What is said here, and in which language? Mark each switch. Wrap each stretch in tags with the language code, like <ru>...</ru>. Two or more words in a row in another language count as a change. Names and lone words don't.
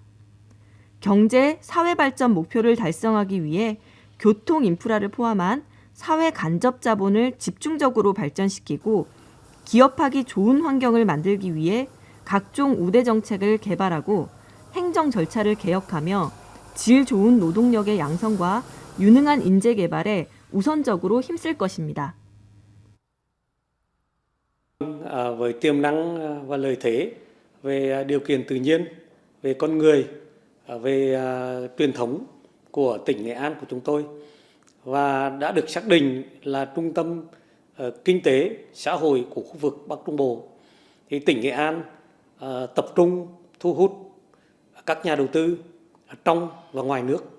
<ko>경제, 사회 발전 목표를 달성하기 위해 교통 인프라를 포함한 사회 간접 자본을 집중적으로 발전시키고 기업하기 좋은 환경을 만들기 위해 각종 우대 정책을 개발하고 행정 절차를 개혁하며 질 좋은 노동력의 양성과 유능한 인재 개발에 우선적으로 힘쓸 것입니다.</ko> <vi>Với tiềm năng và lợi thế về điều kiện tự nhiên, về con người, về truyền thống của tỉnh Nghệ An của chúng tôi và đã được xác định là trung tâm kinh tế xã hội của khu vực Bắc Trung Bộ, thì tỉnh Nghệ An tập trung thu hút các nhà đầu tư trong và ngoài nước.</vi>